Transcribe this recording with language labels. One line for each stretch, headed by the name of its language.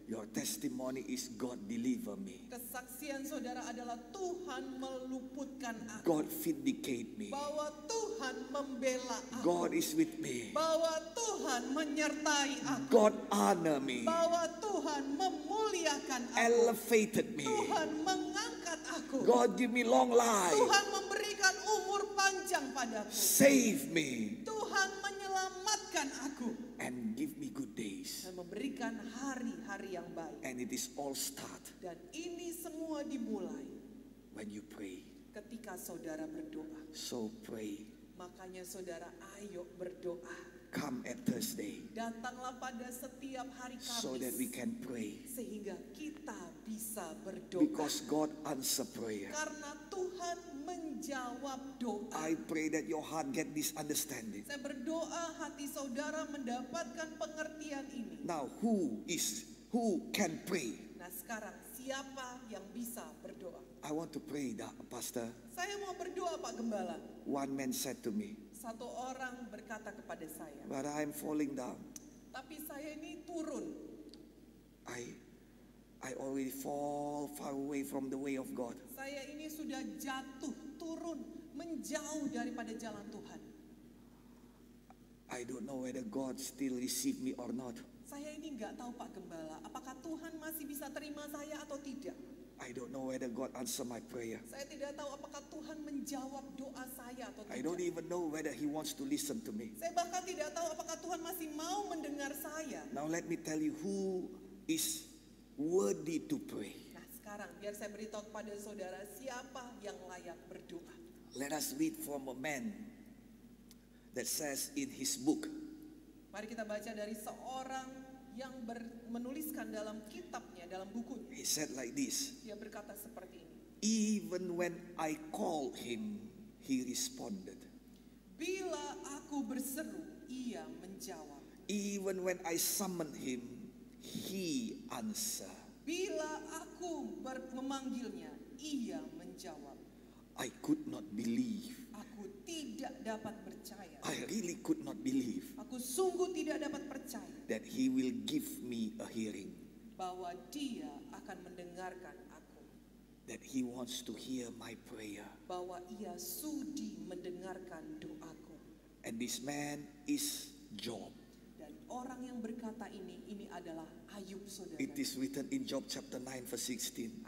English: Your testimony is God deliver me.
Indonesian: Kesaksian saudara adalah Tuhan meluputkan aku.
English: God vindicate me.
Indonesian: Bahwa Tuhan membela aku.
English: God is with me.
Indonesian: Bahwa Tuhan menyertai aku.
English: God honor me.
Indonesian: Bahwa Tuhan memuliakan aku.
English: Elevated me.
Indonesian: Tuhan mengangkat aku.
English: God give me long life.
Indonesian: Tuhan memberikan umur panjang padaku.
English: Save me.
Indonesian: Tuhan menyelamatkan aku.
English: And give me good days.
Indonesian: Dan memberikan hari-hari yang baik.
English: And it is all start
Indonesian: Dan ini semua dimulai
English: when you pray.
Indonesian: ketika saudara berdoa.
English: So pray.
Indonesian: Makanya saudara, ayo berdoa.
English: Come at Thursday
Indonesian: Datanglah pada setiap hari
English: so that we
Indonesian: Kamis.
English: can pray.
Indonesian: Sehingga kita bisa berdoa.
English: Because God answer prayer.
Indonesian: Karena Tuhan menjawab doa.
English: I pray that your heart get this understanding.
Indonesian: Saya berdoa hati saudara mendapatkan pengertian ini.
English: Now who can pray?
Indonesian: Nah sekarang siapa yang bisa berdoa?
English: I want to pray that, Pastor.
Indonesian: Saya mau berdoa Pak Gembala.
English: One man said to me,
Indonesian: Satu orang berkata kepada saya,
English: but I'm falling down.
Indonesian: tapi saya ini turun.
English: I already fall far away from the way of God.
Indonesian: Saya ini sudah jatuh, turun, menjauh daripada jalan Tuhan.
English: I don't know whether God still receive me or not.
Indonesian: Saya ini nggak tahu Pak Gembala, apakah Tuhan masih bisa terima saya atau tidak.
English: I don't know whether God answer my prayer.
Indonesian: Saya tidak tahu apakah Tuhan menjawab doa saya atau
English: I don't
Indonesian: tidak.
English: even know whether He wants to listen to me.
Indonesian: Saya bahkan tidak tahu apakah Tuhan masih mau mendengar saya.
English: Now let me tell you who is worthy to pray.
Indonesian: Nah sekarang biar saya beritahu kepada saudara siapa yang layak berdoa.
English: Let us read from a man that says in his book,
Indonesian: Mari kita baca dari seorang yang menuliskan dalam kitabnya, dalam bukunya.
English: he said like this,
Indonesian: Dia berkata seperti ini.
English: even when I called him, he responded.
Indonesian: Bila aku berseru, ia menjawab.
English: Even when I summoned him, he answered.
Indonesian: Bila aku memanggilnya, ia menjawab.
English: I could not believe.
Indonesian: Aku tidak dapat percaya.
English: I really could not believe
Indonesian: Aku sungguh tidak dapat percaya
English: that he will give me a hearing,
Indonesian: bahwa dia akan mendengarkan aku.
English: that he wants to hear my prayer.
Indonesian: Bahwa ia sudi mendengarkan doaku.
English: And this man is Job.
Indonesian: Dan orang yang berkata ini adalah Ayub saudara.
English: It is written in Job chapter 9 verse 16.